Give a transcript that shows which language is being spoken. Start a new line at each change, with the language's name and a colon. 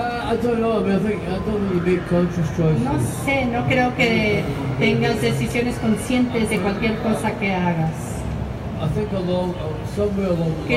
English: I don't know. I mean, I don't think you make conscious choices.
Spanish: No sé, no creo que tengas decisiones conscientes de cualquier cosa que hagas.
English: I think somewhere along the